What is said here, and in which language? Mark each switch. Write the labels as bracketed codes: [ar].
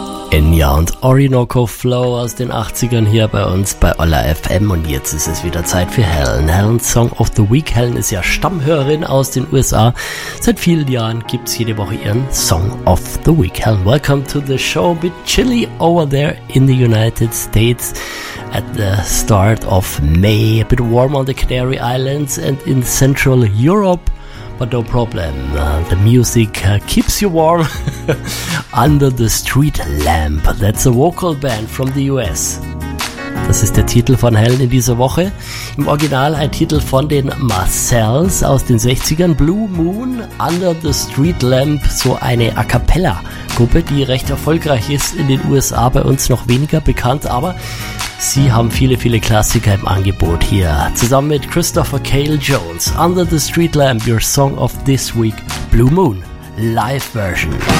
[de] Enya und Orinoco Flow aus den 80ern hier bei uns bei Ola FM und jetzt ist es wieder Zeit für Helen. Helen's Song of the Week. Helen ist ja Stammhörerin aus den USA. Seit vielen Jahren gibt's jede Woche ihren Song of the Week. [en] Helen, welcome to the show. A bit chilly over there in the United States at the start of May. A bit warm on the Canary Islands and in Central Europe. But no problem, the music keeps you warm. Under the Street Lamp, that's a vocal band from the US. [de] Das ist der Titel von Helen in dieser Woche. Im Original ein Titel von den Marcells aus den 60ern. Blue Moon, Under the Street Lamp, so eine A Cappella-Gruppe, die recht erfolgreich ist in den USA, bei uns noch weniger bekannt, aber sie haben viele, viele Klassiker im Angebot hier. Zusammen mit Christopher Cale Jones. [en] Under the Street Lamp, your song of this week. Blue Moon, live version.